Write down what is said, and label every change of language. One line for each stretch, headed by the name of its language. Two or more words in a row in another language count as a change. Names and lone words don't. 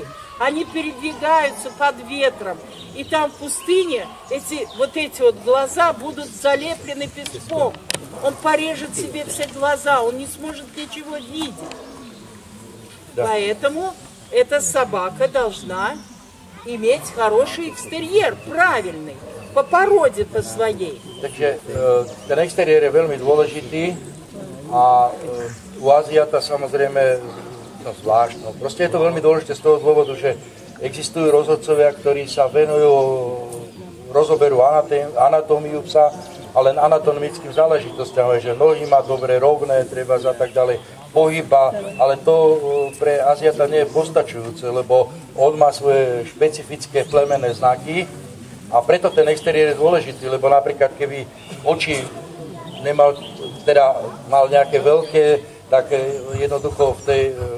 Russian: Они передвигаются под ветром. И там в пустыне эти глаза будут залеплены песком. Он порежет себе все глаза, он не сможет ничего видеть. Да. Поэтому эта собака должна иметь хороший экстерьер, правильный, по породе по своей.
Slovak: Takže ten exteriér je veľmi dôležitý a u Aziata samozrejme zvlášť. Proste je to veľmi dôležité z toho dôvodu, že existujú rozhodcovia, ktorí sa venujú rozoberu anatómiu psa, ale anatomickým záležitostiam, že nohy má dobre, rovné, treba a tak ďalej, pohyba, ale to pre Aziata nie je postačujúce, lebo on má svoje špecifické plemenné znaky a preto ten exteriér je dôležitý, lebo napríklad keby oči mal nejaké veľké, tak jednoducho v